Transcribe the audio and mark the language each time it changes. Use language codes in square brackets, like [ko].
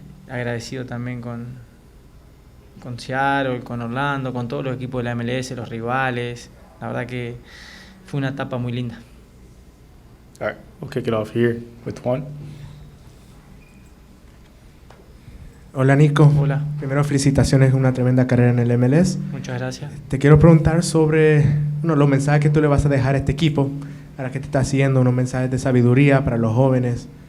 [es] Agradecido también con Seattle, con Orlando, con todos los equipos de la MLS, los rivales. La verdad que fue una etapa muy linda. [en] All right, we'll kick it off here with Juan. [es] Hola Nico. Hola. Primero felicitaciones, una tremenda carrera en el MLS. Muchas gracias. Te quiero preguntar sobre los mensajes que tú le vas a dejar a este equipo, ahora que te está haciendo unos mensajes de sabiduría para los jóvenes.